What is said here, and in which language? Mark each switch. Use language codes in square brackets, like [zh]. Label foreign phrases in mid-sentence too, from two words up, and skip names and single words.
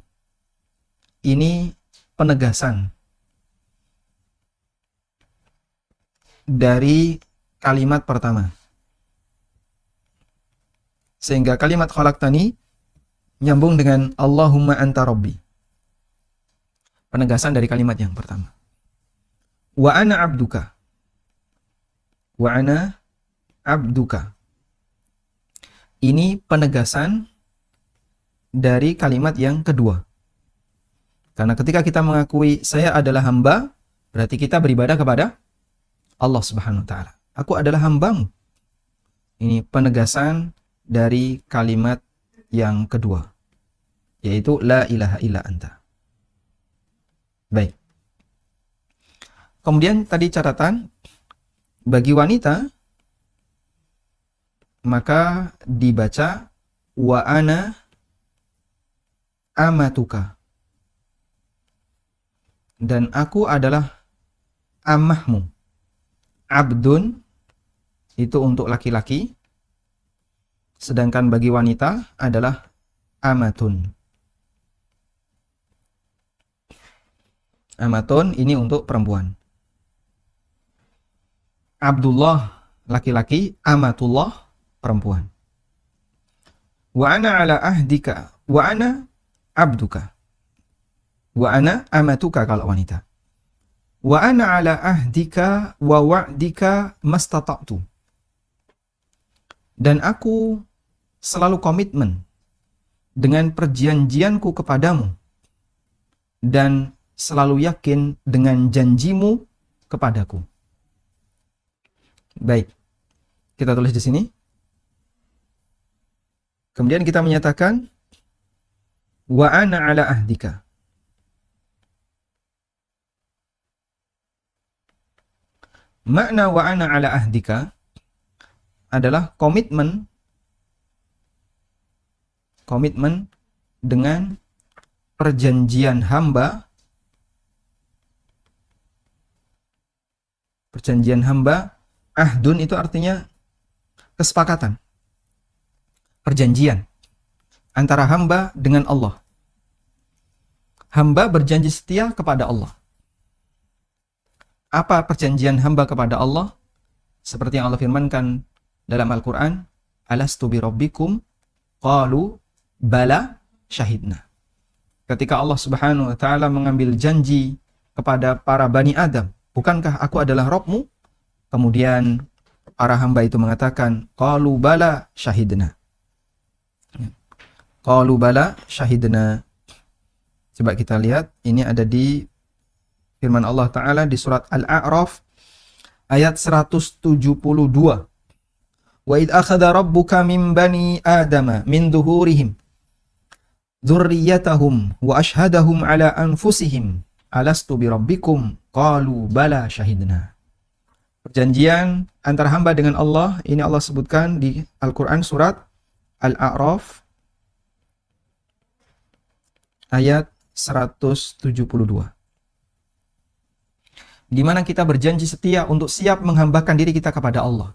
[id] Ini penegasan dari kalimat pertama. Sehingga kalimat khalaqtani nyambung dengan [ar] اللهم أنت ربي. [id] Penegasan dari kalimat yang pertama. [ar] وأنا عبدك وأنا عبدك. [id] Ini penegasan dari kalimat yang kedua. Karena ketika kita mengakui saya adalah hamba, berarti kita beribadah kepada Allah [ar] سبحانه وتعالى. [id] Aku adalah hambamu. Ini penegasan dari kalimat yang kedua, yaitu [ar] لا إله إلا أنت. [id] Baik. Kemudian tadi catatan, bagi wanita maka dibaca [ar] وأنا أمتك. [id] Dan aku adalah amahmu. Abdun itu untuk laki-laki, sedangkan bagi wanita adalah amatun. Amatun ini untuk perempuan. Abdullah laki-laki, amatullah perempuan. [ar] وأنا على عهدك وأنا عبدك. وأنا أمتك [id] kalau wanita. [ar] وأنا على عهدك ووعدك ما استطعت. [id] Dan aku selalu komitmen dengan perjanjianku kepadamu dan selalu yakin dengan janjimu kepadaku. Baik, kita tulis di sini. Kemudian kita menyatakan [ar] وأنا على عهدك. [id] Makna [ar] وأنا على عهدك [id] adalah komitmen dengan perjanjian hamba. Perjanjian hamba, ahdun itu artinya kesepakatan, perjanjian antara hamba dengan Allah. Hamba berjanji setia kepada Allah. Apa perjanjian hamba kepada Allah? Seperti yang Allah firmankan dalam Al-Quran, [ar] ألست بربكم قالوا بلى شهدنا. [id] Ketika Allah [ar] سبحانه وتعالى [id] mengambil janji kepada para Bani Adam, bukankah aku adalah Rabbmu? Kemudian para hamba itu mengatakan, [ar] قالوا بلى شهدنا. قالوا بلى شهدنا. [id] Coba kita lihat, ini ada di firman Allah Ta'ala di surat Al-A'raf ayat 172. [ar] وإذ أخذ ربك من بني آدم من ظهورهم ذريتهم وأشهدهم على أنفسهم ألست بربكم قالوا بلى شهدنا. [id] Perjanjian antara hamba dengan Allah ini Allah sebutkan di Al-Qur'an surat Al-A'raf ayat 172. Di mana kita berjanji setia untuk siap menghambakan diri kita kepada Allah.